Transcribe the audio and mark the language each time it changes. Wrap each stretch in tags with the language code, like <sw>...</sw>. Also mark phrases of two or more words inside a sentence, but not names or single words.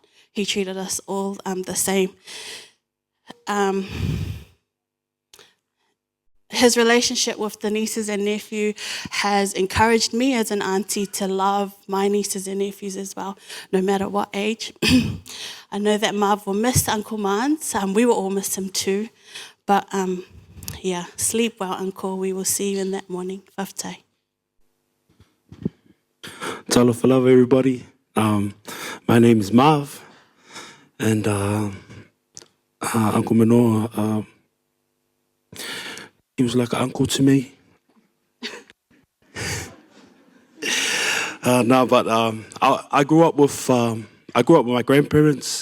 <en>He treated us all the same. His relationship with the nieces and nephew has encouraged me as an auntie to love my nieces and nephews as well, no matter what age. I know that Marv will miss Uncle Mans. We will all miss him too. But sleep well, Uncle. We will see you in that morning. Whaftai.</en> <sm>Talofa lava,</sm> <en>everybody. My name is Marv, and Uncle Manoa, he was like an uncle to me. I grew up with my grandparents.</en>